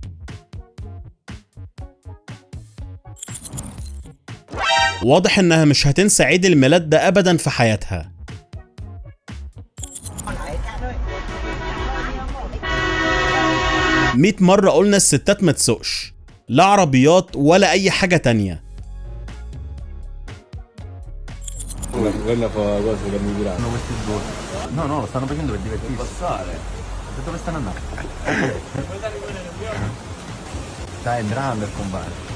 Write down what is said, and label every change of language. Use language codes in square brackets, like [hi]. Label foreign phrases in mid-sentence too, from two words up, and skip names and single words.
[ar] واضح انها مش هتنسى عيد الميلاد ده ابدا في حياتها. مية مرة قلنا الستات ما تسوقش، لا عربيات ولا اي حاجة تانية. [it] No, no, lo stanno facendo per divertirsi. Passare. Dove stanno andando? Dai, entriamo per combattere.